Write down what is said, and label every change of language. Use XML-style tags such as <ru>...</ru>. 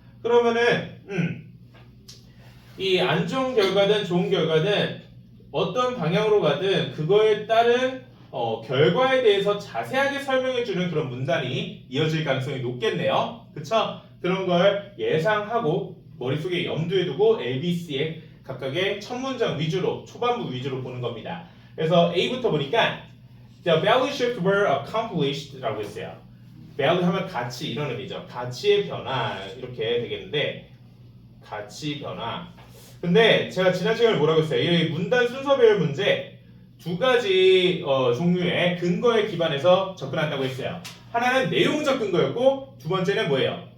<ko>그러면은 이 안 좋은 결과든 좋은 결과든 어떤 방향으로 가든 그거에 따른 결과에 대해서 자세하게 설명해주는 그런 문단이 이어질 가능성이 높겠네요. 그쵸? 그런 걸 예상하고 머릿속에 염두에 두고 ABC의 각각의 첫 문장 위주로 초반부 위주로 보는 겁니다. 그래서 A부터 보니까</ko> <en>The value shift were accomplished라고 했어요.</en> <ko>value 하면 가치 이런 의미죠. 가치의 변화 이렇게 되겠는데 가치 변화. 근데 제가 지난 시간에 뭐라고 했어요? 이 문단 순서 배열 문제 두 가지 종류의 근거에 기반해서 접근한다고 했어요. 하나는 내용적 근거였고 두 번째는 뭐예요?</ko>